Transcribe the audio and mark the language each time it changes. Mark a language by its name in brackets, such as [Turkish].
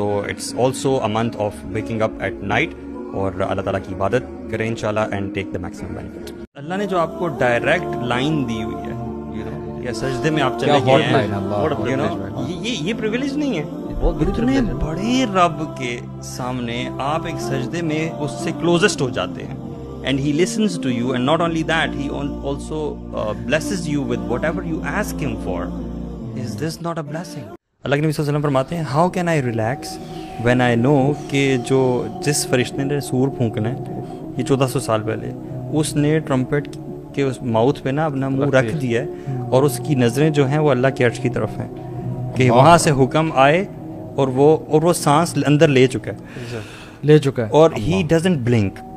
[English] so it's also a month of waking up at night, [Urdu] اور اللہ تعالیٰ کی عبادت کریں انشاءاللہ [English] And take the maximum benefit. [Urdu] اللہ نے جو آپ کو ڈائریکٹ لائن دی ہوئی ہے یا سجدے میں آپ چلے گئے ہیں، یہ پریویلیج نہیں ہے. اتنے بڑے رب کے سامنے آپ ایک سجدے میں اس سے کلوزسٹ ہو جاتے ہیں. [English] And he listens to you, and not only that, he also blesses you with whatever you ask him for. Is this not a blessing? [Urdu] اللہ کے نبی صلی اللہ علیہ وسلم فرماتے ہیں [English] how can I relax when I know [Urdu] کہ جس فرشتے نے سور پھونکنا ہے یہ 1400 سال پہلے، اس نے ٹرمپٹ کے اس ماؤتھ پہ نا اپنا منہ رکھ دیا ہے، اور اس کی نظریں جو ہیں وہ اللہ کے عرش کی طرف ہیں کہ وہاں سے حکم آئے اور وہ سانس اندر لے چکا ہے اور [English] he doesn't blink